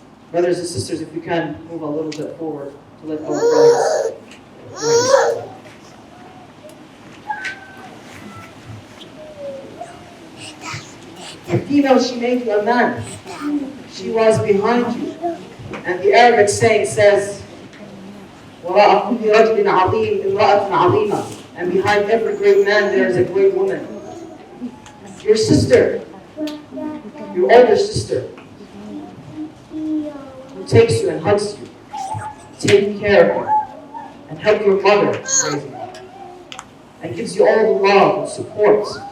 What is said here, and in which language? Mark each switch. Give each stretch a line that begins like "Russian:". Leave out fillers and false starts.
English: Brothers and sisters, if we can move a little bit forward to let our brothers. A female, she made you a man. She was behind you. And the Arabic saying says,
Arabic: وَرَاءَ كُلِّ رَجْلٍ عَظِيمٍ امْرَأَةٌ عَظِيمَةٌ.
English: And behind every great man there is a great woman. Your sister, your older sister, who takes you and hugs you, take care of you, and help your mother raise you, and gives you all the love and support.